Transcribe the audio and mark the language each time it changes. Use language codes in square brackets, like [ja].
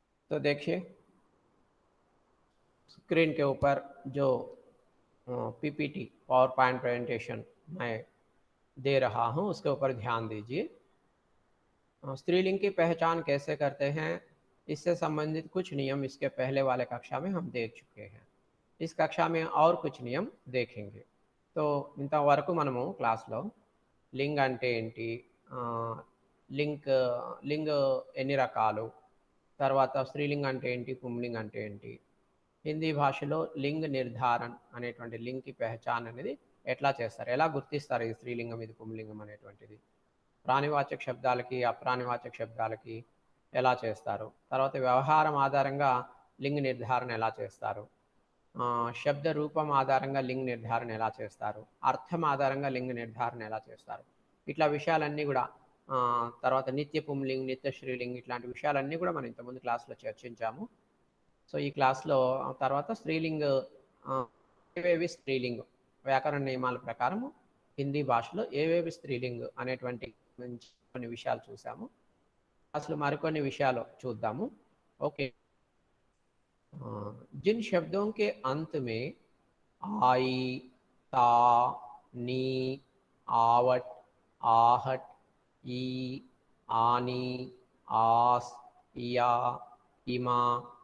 [hi] तो देखिए, स्क्रीन के ऊपर जो पीपीटी पावर पॉइंट प्रेजेंटेशन मैं दे रहा हूँ, उसके ऊपर ध्यान दीजिए। स्त्रीलिंग की पहचान कैसे करते हैं, इससे संबंधित कुछ नियम इसके पहले वाले कक्षा में हम देख चुके हैं। इस कक्षा में और कुछ నియమం देखेंगे। [te] तो ఇంతవరకు మనము క్లాస్లో లింగ్ అంటే ఏంటి, ఆ, లింక్ లింగ్ ఎన్ని రకాలు, తర్వాత స్త్రీలింగ్ అంటే ఏంటి, పుంలింగ్ అంటే ఏంటి, హిందీ భాషలో లింగ్ నిర్ధారణ అనేటువంటి లింగ్ కి పెహచాన్ అనేది ఎట్లా చేస్తారు, ఎలా గుర్తిస్తారు ఈ స్త్రీలింగం ఇది పుంలింగం అనేటువంటిది, ప్రాణివాచక శబ్దాలకి అప్రాణివాచక శబ్దాలకి ఎలా చేస్తారు, తర్వాత వ్యవహారం ఆధారంగా లింగ నిర్ధారణ ఎలా చేస్తారు, శబ్ద రూపం ఆధారంగా లింగ నిర్ధారణ ఎలా చేస్తారు, అర్థం ఆధారంగా లింగ నిర్ధారణ ఎలా చేస్తారు, ఇట్లా విషయాలన్నీ కూడా తర్వాత నిత్య పుంలింగ్, నిత్య శ్రీలింగ్, ఇట్లాంటి విషయాలన్నీ కూడా మనం ఇంతకుముందు క్లాస్లో చర్చించాము. సో ఈ క్లాస్లో తర్వాత స్త్రీలింగ్, ఏవేవి స్త్రీలింగ్, వ్యాకరణ నియమాల ప్రకారం హిందీ భాషలో ఏవేవి స్త్రీలింగ్ అనేటువంటి గురించి కొన్ని విషయాలు చూసాము. అసలు మరికొన్ని విషయాలు చూద్దాము. [hi] ఓకే, जिन शब्दों के अंत में आई, ता, नी, आवट, आहट, ई, आनी, आस, या, इमा,